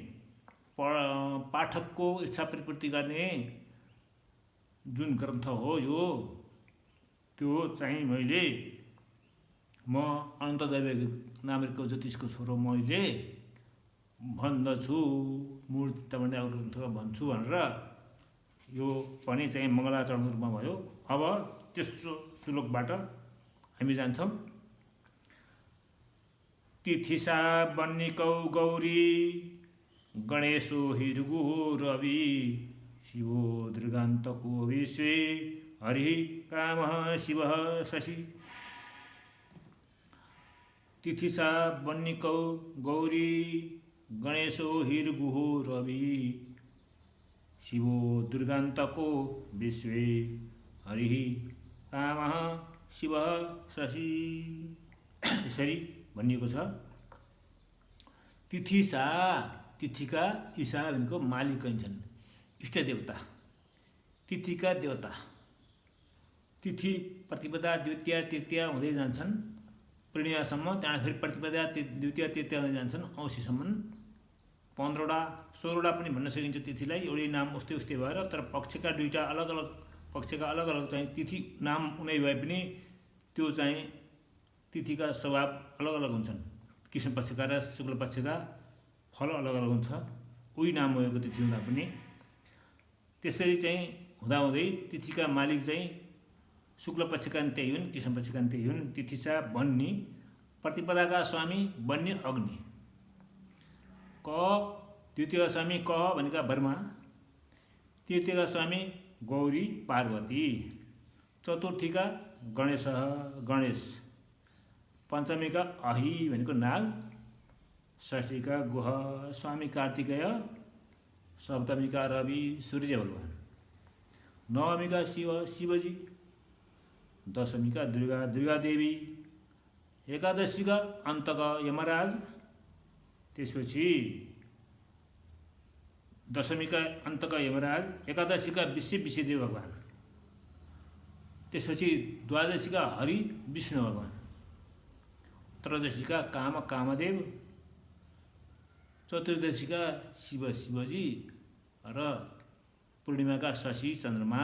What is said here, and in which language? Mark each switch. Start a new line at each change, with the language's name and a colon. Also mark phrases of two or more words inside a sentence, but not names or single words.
Nepali: पाठकको इच्छा परिपूर्ति गर्ने जुन ग्रन्थ हो यो, त्यो चाहिँ मैले म अनन्त दैवज्ञ नामको ज्योतिषको छोरो मैले भन्दछु, मुहूर्त चिन्तामणि ग्रन्थ भन्छु भनेर यो पनि चाहिँ मङ्गलाचरणको रूपमा भयो। अब तेस्रो श्लोकबाट हामी जान्छौँ।
Sanskrit: तिथिसा बन्निकौ गौरी गणेशो हिर्गु रवि शिवो दृगान्तको विश्वे हरि कामः शिवः शशि। तिथिसा बन्निकौ गौरी गणेशो हिर्गुः रवि शिवो दुर्गान्तको विश्वे हरिः कामः शिवः शशि।
Nepali: यसरी भनिएको छ। तिथिसा, तिथिका ईशा भनेको मालिक कहिन्छन्, इष्ट देवता, तिथिका देवता। तिथि प्रतिपदा द्वितीया तृतीया हुँदै जान्छन् पूर्णिमासम्म, त्यहाँबाट फेरि प्रतिपदा द्वितीया तृतीया हुँदै जान्छन् औँसीसम्म। 15वटा 16वटा पनि भन्न सकिन्छ तिथिलाई, एउटै नाम उस्तै उस्तै भएर, तर पक्षका दुईवटा अलग अलग पक्षका अलग अलग चाहिँ तिथि नाम उनै भए पनि त्यो चाहिँ तिथिका स्वभाव अलग अलग हुन्छन्। कृष्ण पक्षका र शुक्ल पक्षका फल अलग अलग हुन्छ, उही नाम भएको तिथि हुँदा पनि। त्यसरी चाहिँ हुँदाहुँदै तिथिका मालिक चाहिँ शुक्ल पक्षका पनि त्यही हुन्, कृष्ण पक्षका पनि त्यही हुन्। तिथिसा बन्नी, प्रतिपदाका स्वामी बन्नी अग्नि, क द्वितीय स्वामी क भनेका ब्रह्मा, तृतीयका स्वामी गौरी पार्वती, चतुर्थीका गणेश, पञ्चमीका अहि भनेको नाग, षष्ठीका गुह स्वामी कार्तिकेय, सप्तमीका रवि सूर्य भगवान, नवमीका शिवजी, दशमीका दुर्गादेवी, एकादशीका अन्तका यमराज, त्यसपछि दशमीका अन्तका यमराज, एकादशीका विश्वदेव भगवान, त्यसपछि द्वादशीका हरि विष्णु भगवान, त्रयोदशीका कामदेव, चतुर्दशीका शिवजी र पूर्णिमाका शशि चन्द्रमा।